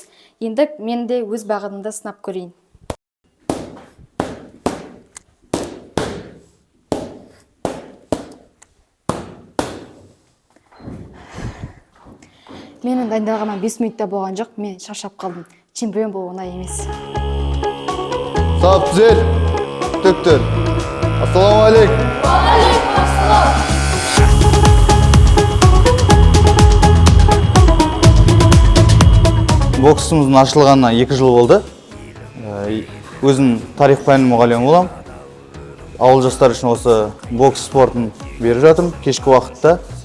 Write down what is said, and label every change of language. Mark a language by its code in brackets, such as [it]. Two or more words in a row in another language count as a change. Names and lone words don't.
[kk] Енді мен де өз бағытымды сынап көрейін. Менің дайындалғаныма 5 минутта болған жоқ, мен шаршап қалдым. Чемпион болу оңай емес. Saf güzel. Tüktür. [ar] السلام عليكم. عليكم السلام. [kk] Боксымыздың ашылғанына 2 жыл болды. Өзім тарих пәні мұғалімі болам. Ауыл жастары үшін осы бокс спортын беріп жатырмын.